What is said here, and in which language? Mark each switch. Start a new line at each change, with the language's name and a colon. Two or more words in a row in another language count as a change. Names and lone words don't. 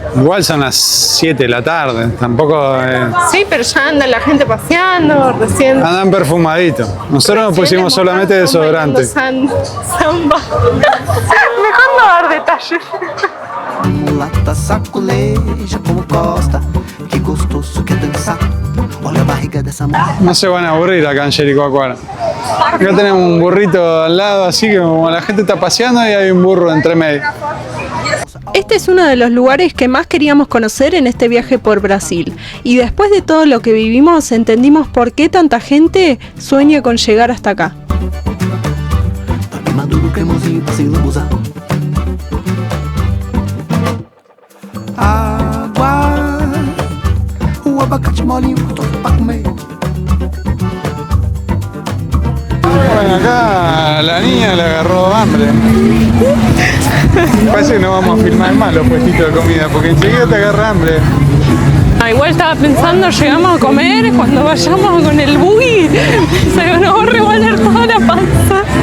Spanish: Igual son las 7 de la tarde, tampoco. Sí, pero ya anda la gente paseando, recién. Andan perfumaditos. Nosotros nos pusimos solamente desodorante. Samba. Mejor no dar detalles.
Portuguese: Mulata saculeja como costa, que gostoso que dançar. Olha a barriga dessa mulher.
Spanish: No se van a aburrir acá en Jericoacoara. Acá tenemos un burrito al lado, así que como la gente está paseando y hay un burro entre medio. Este es uno de los lugares que más queríamos conocer en este viaje por Brasil. Y después de todo lo que vivimos, entendimos por qué tanta gente sueña con llegar hasta acá.
Portuguese: Maduro, cremosinho pra se lambuzar. Água, o abacate molinho gostoso pra comer.
Spanish: Bueno, acá la niña le agarró hambre. Parece que no vamos a filmar más los puestitos de comida, porque enseguida te agarra hambre. Igual estaba pensando, llegamos a comer, cuando vayamos con el buggy, se nos va a revolver toda la panza.